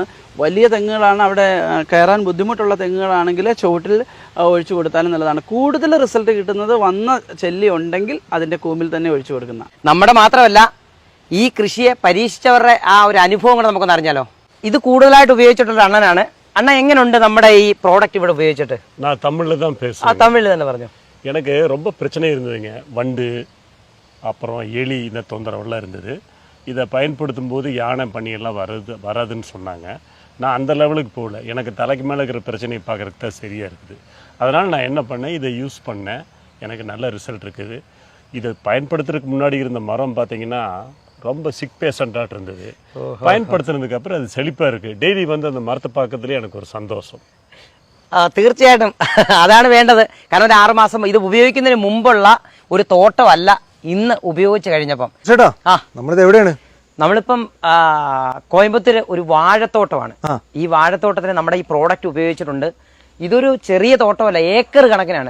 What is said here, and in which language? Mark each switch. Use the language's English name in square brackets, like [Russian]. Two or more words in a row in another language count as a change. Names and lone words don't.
[Malayalam] വലിയ തെങ്ങുകളാണ്, അവിടെ കയറാൻ ബുദ്ധിമുട്ടുള്ള തെങ്ങുകളാണെങ്കിൽ ചുവട്ടിൽ ഒഴിച്ചു കൊടുത്താലും നല്ലതാണ്. കൂടുതൽ റിസൾട്ട് കിട്ടുന്നത് വന്ന ചെല്ലി ഉണ്ടെങ്കിൽ അതിൻ്റെ കൂമ്പിൽ തന്നെ ഒഴിച്ചു കൊടുക്കുന്ന. നമ്മുടെ മാത്രമല്ല ഈ കൃഷിയെ പരീക്ഷിച്ചവരുടെ ആ ഒരു അനുഭവം കൂടെ നമുക്കൊന്ന് അറിഞ്ഞാലോ. ഇത് കൂടുതലായിട്ട് ഉപയോഗിച്ചിട്ടുള്ള അണ്ണനാണ്. അണ്ണാ എങ്ങനുണ്ട് നമ്മട ഈ പ്രോഡക്റ്റ് ഇവട ഉപയോഗിച്ചിട്ട്? [Tamil] நான் தமிழ்ல தான் பேசுறேன். [Malayalam] തമിഴ്ല താന പറഞ്ഞു. [Tamil] எனக்கு ரொம்ப பிரச்சனை இருந்ததுங்க. வண்டு அப்புறம் எலி இந்த தொந்தரவெல்லாம் இருந்தது. இதை பயன்படுத்தும் போது யானை பண்ணி எல்லாம் வராதுன்னு சொன்னாங்க. நான் அந்த லெவலுக்கு போகல. எனக்கு தலைக்கு மேலே இருக்கிற பிரச்சனையை பார்க்குறதுக்கு தான் சரியாக இருக்குது. அதனால் நான் என்ன பண்ணேன், இதை யூஸ் பண்ணேன். எனக்கு நல்ல ரிசல்ட் இருக்குது. இதை பயன்படுத்துறதுக்கு முன்னாடி இருந்த மரம் பார்த்தீங்கன்னா ரொம்ப சிக் பேஷண்டாக இருந்தது. பயன்படுத்துனதுக்கு அப்புறம் அது செழிப்பாக இருக்குது. டெய்லி வந்து அந்த மரத்தை பார்க்கறதுலேயே எனக்கு ஒரு சந்தோஷம். [Malayalam] തീർച്ചയായിട്ടും അതാണ് വേണ്ടത്. കാരണം ഒരു 6 മാസം ഇത് ഉപയോഗിക്കുന്നതിന് മുമ്പുള്ള ഒരു തോട്ടമല്ല ഇന്ന് ഉപയോഗിച്ച് കഴിഞ്ഞപ്പം. ചേട്ടാ നമ്മളിത് എവിടെയാണ്? നമ്മളിപ്പം കോയമ്പത്തൂര് ഒരു വാഴത്തോട്ടമാണ്. ഈ വാഴത്തോട്ടത്തിന് നമ്മുടെ ഈ പ്രോഡക്റ്റ് ഉപയോഗിച്ചിട്ടുണ്ട്. ഇതൊരു ചെറിയ തോട്ടമല്ല, ഏക്കർ കണക്കിനാണ്.